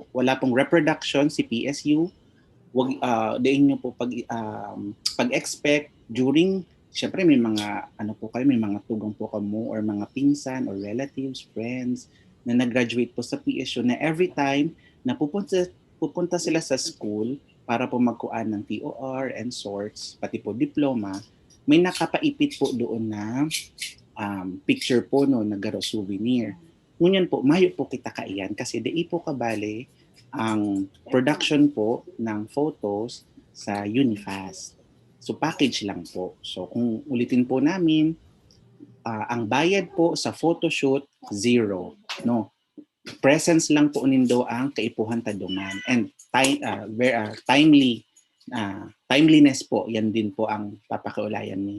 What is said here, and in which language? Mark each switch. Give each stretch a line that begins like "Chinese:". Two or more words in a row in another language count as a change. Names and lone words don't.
Filipino: Wala pong reproduction si PSU. Wag diin niyo po pag-expect during, siyempre may mga may mga tugang po kamo or mga pinsan or relatives, friends na nag-graduate po sa PSU na every time na pupunta sila sa school, para po magkuan ng TOR
English: and sorts,
Filipino: pati po diploma, may nakapaipit po doon na picture po no,
Bikol: nagaro souvenir. Ngunyan po, mayo po kita kaiyan kasi di po kabali ang production po ng photos sa Unifast. So package lang po.
Filipino: So kung ulitin po namin, ang bayad po sa photoshoot, 0.
Bikol: No? Presence lang po nindo ang kaipuhan taduman. And timeliness po, yan din po ang papakiulayan ni.